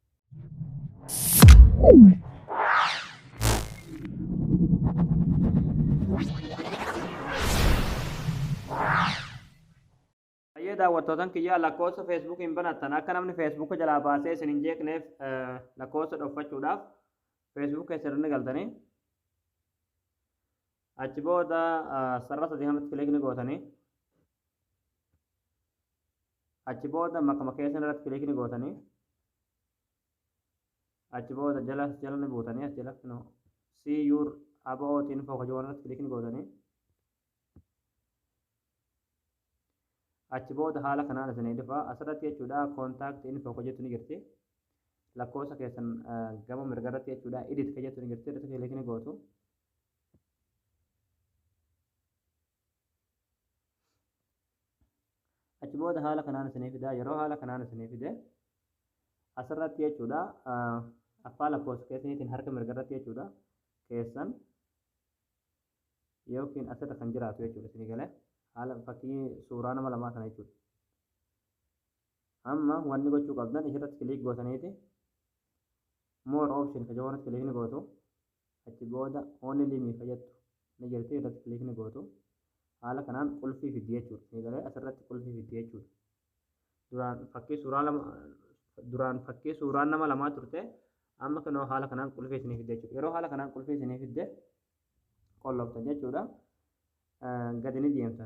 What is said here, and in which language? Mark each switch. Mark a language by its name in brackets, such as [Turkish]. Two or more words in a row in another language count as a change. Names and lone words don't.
[Oromo] Baay'ee daawwattootan kiyyaa lakkoofsa feesbuukiin banattan akka namni feesbuuka jalaa baasee isin hin jeeqneef lakkoofsa dhoffachuudhaaf feesbuuk keessatti galtanii achi booda sarara sadii hamatti kilikni gootanii achi booda makama keessan irratti kilikni gootanii achi booda jalni buutanii as jala [English] see your about info [Oromo] kajoon irratti kilikni gootanii achi booda haala kanaan isinii dhufa asirratti jechuudha [English] contact info [Oromo] kajettu ni jirti lakkoofsa keessan gama mirga irratti jechuudha edit kajettu ni jirti irratti kilikni gootu achi booda haala kanaan isinii fida yeroo haala kanaan isinii fide asirratti jechuudha afaan lakkoofsa keessaniitiin harka mirga irratti jechuudha keessan yookiin asirra kan jiraatu jechuudha isinii galee haala fakkii suuraa nama lamaa kana jechuudha. Amma wanni gochuu qabdan isirratti kilik gootaniiti [English] more option [Oromo] kajoonatti kilikni gootu achi booda [English] only me [Oromo] fayyaddu ni jirti irratti kilikni gootu haala kanaan qulfii fiddi jechuudha isinii galee asirratti qulfii fiddi jechuudha. Duraan fakkii suuraan nama lamaa turte amma kanoo haala kanaan qulfii isinii fidde jechuudha. Yeroo haala kanaan qulfii isinii fidde qolloftan jechuudha gadi ni deemtan.